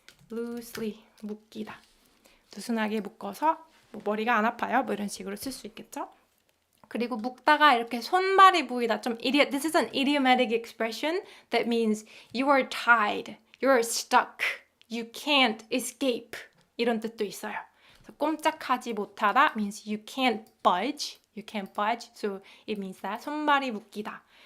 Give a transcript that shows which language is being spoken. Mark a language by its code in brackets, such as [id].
[en] loosely 묶이다. [ko] 느슨하게 묶어서 뭐 머리가 안 아파요. 뭐 이런 식으로 쓸 수 있겠죠. 그리고 묶다가 이렇게 손발이 보이다. [en] This is an idiomatic expression that means you are tied, you are stuck, you can't escape. [ko] 이런 뜻도 있어요. 그래서 꼼짝하지 못하다 [en] means you can't budge. So it means that [ko] 손발이 묶이다.